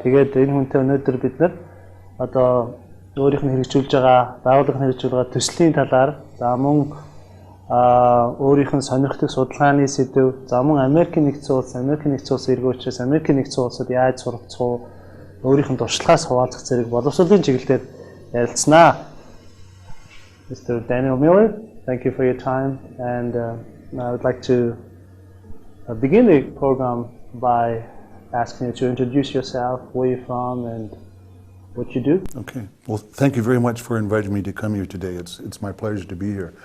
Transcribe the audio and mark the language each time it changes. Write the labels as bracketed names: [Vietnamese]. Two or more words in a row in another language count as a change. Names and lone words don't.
[Mongolian] Тэгээд энэ хүнтэй өнөөдөр бид нар одоо өөрийнх нь хэрэгжүүлж байгаа, байгууллага нь хэрэгжүүлж байгаа төслийн талаар, за мөн өөрийнх нь сонирхдаг судалгааны сэдэв, за мөн Америкийн нэгдсэн улс эргүүчээс Америкийн нэгдсэн улсад яаж суралцах уу, өөрийнх нь туршлагаас хуваалцах зэрэг боловсролын чиглэлээр ярилцсанаа. [English] Mr. Daniel Miller, thank you for your time, and I would like to begin the program by asking you to introduce yourself, where you're from, and what you do. Okay. Well, thank you very much for inviting me to come here today. It's my pleasure to be here.